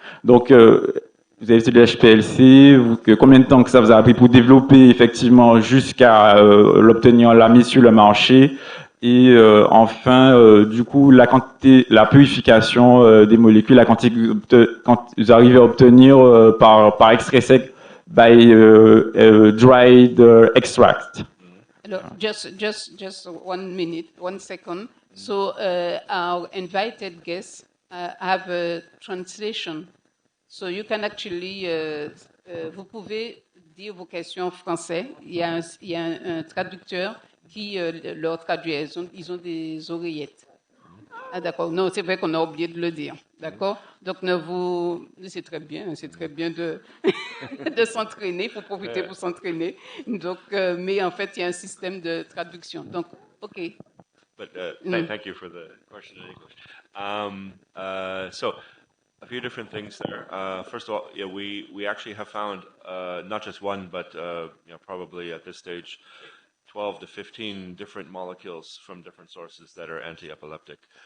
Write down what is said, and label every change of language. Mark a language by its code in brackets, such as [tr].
[fr] Donc, vous avez utilisé l'HPLC. Combien de temps que ça vous a pris pour développer effectivement jusqu'à l'obtenir, la mise sur le marché? Et enfin, du coup, la quantité, la purification des molécules, la quantité quand vous arrivez à obtenir par extrait sec, [en] by dried extract. Just 1 minute, 1 second. So our invited guests have a translation. So you can actually, [fr] vous pouvez dire vos questions en français. Il y a un traducteur qui leur traduit. Ils ont des oreillettes. Ah d'accord. Non, c'est vrai qu'on a oublié de le dire. D'accord. Donc c'est très bien de de s'entraîner. Il faut profiter pour s'entraîner. Donc, mais en fait, il y a un système de traduction. Donc, ok. [en] But thank you for the question in English. So, a few different things there. First of all, yeah, we actually have found not just one, but probably at this stage, 12 to 15 different molecules from different sources that are anti-epileptic.